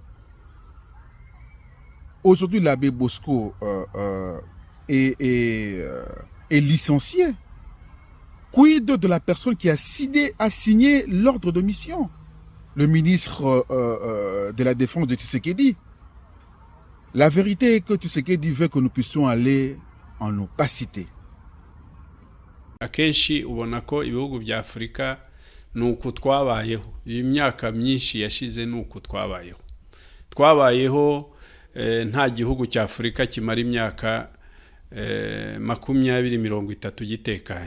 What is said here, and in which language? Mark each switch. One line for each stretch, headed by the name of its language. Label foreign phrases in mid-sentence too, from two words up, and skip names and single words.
French: Aujourd'hui, l'abbé Bosco est licencié. Quid de la personne qui a signé l'ordre de mission? Le ministre de la Défense de Tshisekedi. La vérité est que Tshisekedi veut que nous puissions aller en opacité.
Kinyarwanda: Akenshi ubona ko ibihugu bya Afrika nuko twabayeho. Imyaka myinshi yashize nuko twabayeho. Twabayeho nta gihugu cya Afrika kimara imyaka 20-30 gitekanye.